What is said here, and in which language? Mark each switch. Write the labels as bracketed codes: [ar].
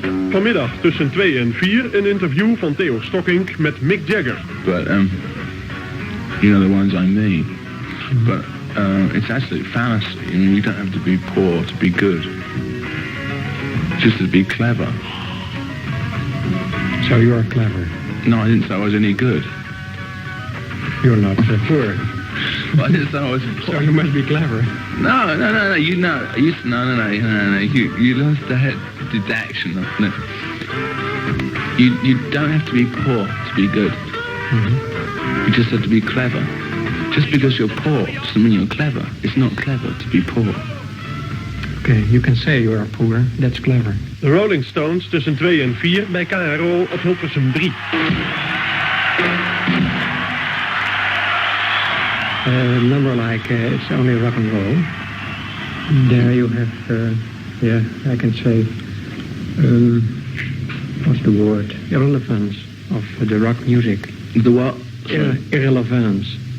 [nl] Vanmiddag tussen 2 en 4 een interview van Theo Stokkink met Mick Jagger. [en] But, you know the ones I mean. But it's absolute fallacy. I mean, you don't have to be poor to be good. Just to be clever. So you are clever. No, I didn't say I was any good. You're not poor. Well, I didn't say I was poor. So you must be clever. No. You know, you lost the head deduction. No. You don't have to be poor to be good. You just have to be clever. Just because you're poor doesn't mean you're clever. It's not clever to be poor. Okay, you can say you are poor. That's clever. [nl] De Rolling Stones tussen 2 en 4 bij KRO op Hilversum 3. [en] A number like It's Only Rock and Roll. There you have, I can say, what's the word? Irrelevance of the rock music. The what? Irrelevance.